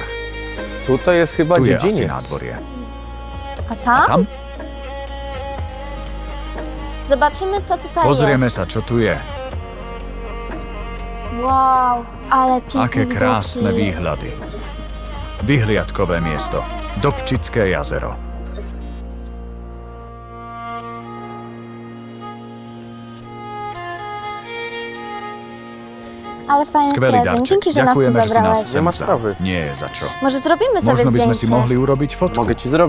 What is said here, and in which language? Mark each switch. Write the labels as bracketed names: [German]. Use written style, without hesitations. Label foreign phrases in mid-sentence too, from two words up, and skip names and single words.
[Polish] Tutaj jest chyba [Slovak] Tu je asi [Polish] dziedziniec. [Slovak] nádvorie. [Polish] A tam? [Slovak] Tam? [Polish] Zobaczymy, co tutaj [Slovak] Pozrieme [Polish] jest. [Slovak] sa, čo tu je. [Polish] Wow, ale piękne [Slovak] Aké krásne [Polish] widoki. [Slovak] výhľady. Vyhliadkové miesto. Dobčické jazero. [Polish] Ale fajny [Slovak] Skvelý [Polish] prezent. [Slovak] darček. [Polish] Dzięki, że nas tu [Slovak] Ďakujeme, že si nás [Polish] zabrałeś. [Slovak] sem [Polish] Nie ma [Slovak] vzal. [Polish] sprawy. [Slovak] Nie je za čo. [Polish] Może zrobimy sobie [Slovak] Možno by sme si [Polish] zdjęcie. [Slovak] mohli urobiť fotku. [Polish] Mogę ci zrobić.